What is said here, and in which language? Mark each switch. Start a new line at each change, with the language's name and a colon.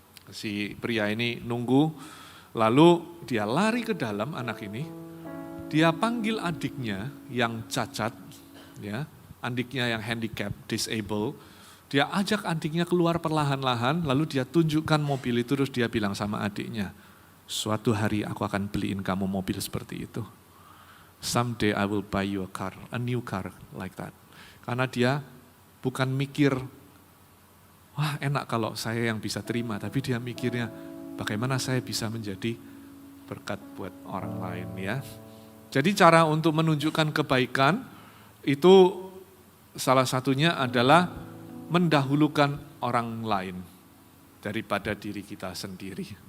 Indonesian: Si pria ini nunggu, lalu dia lari ke dalam, anak ini, dia panggil adiknya yang cacat, ya, adiknya yang handicap, disable, dia ajak adiknya keluar perlahan-lahan, lalu dia tunjukkan mobil itu, terus dia bilang sama adiknya, suatu hari aku akan beliin kamu mobil seperti itu.
English: Someday I will buy you a new car like that.
Indonesian: Karena dia bukan mikir, wah enak kalau saya yang bisa terima, tapi dia mikirnya bagaimana saya bisa menjadi berkat buat orang lain ya. Jadi cara untuk menunjukkan kebaikan itu salah satunya adalah mendahulukan orang lain daripada diri kita sendiri.